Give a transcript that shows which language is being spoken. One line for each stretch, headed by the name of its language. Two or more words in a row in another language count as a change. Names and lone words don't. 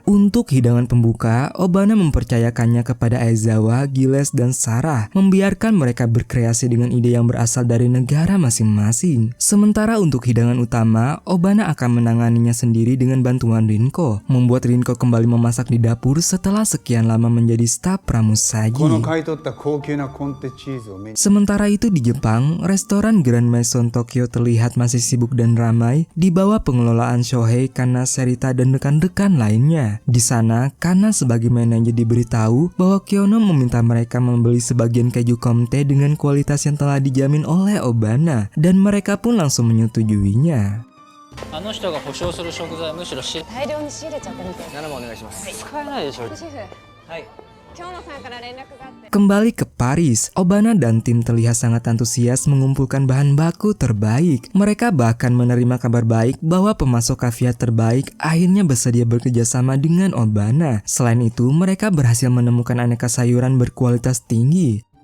Indonesian: Untuk hidangan pembuka, Obana mempercayakannya kepada Aizawa, Gilles, dan Sarah, membiarkan mereka berkreasi dengan ide yang berasal dari negara masing-masing. Sementara untuk hidangan utama, Obana akan menanganinya sendiri dengan bantuan Rinko, membuat Rinko kembali memasak di dapur setelah sekian lama menjadi staf
Japanese: この
Indonesian: pramusaji.
Japanese: 買い取った高級なコンテチーズを目に
Indonesian: Sementara itu di Jepang, restoran Grand Maison Tokyo terlihat masih sibuk dan ramai di bawah pengelolaan Shohei, Kana, Serita, dan rekan-rekan lainnya. Di sana, Kana sebagai manajer diberitahu bahwa Kyono meminta mereka membeli sebagian keju comté dengan kualitas yang telah dijamin oleh Obana, dan mereka pun langsung menyetujuinya.
Japanese: あの人が保証する食材むしろ大量に仕入れちゃってみて。 7番お願いします使えないでしょシェフ、はい今日のさんから連絡があって。
Indonesian: Kembali ke Paris, Obana dan tim terlihat sangat antusias mengumpulkan bahan baku terbaik. Mereka bahkan menerima kabar baik bahwa pemasok kaviar terbaik akhirnya bersedia bekerja sama dengan Obana. Selain itu, mereka berhasil menemukan aneka sayuran berkualitas tinggi.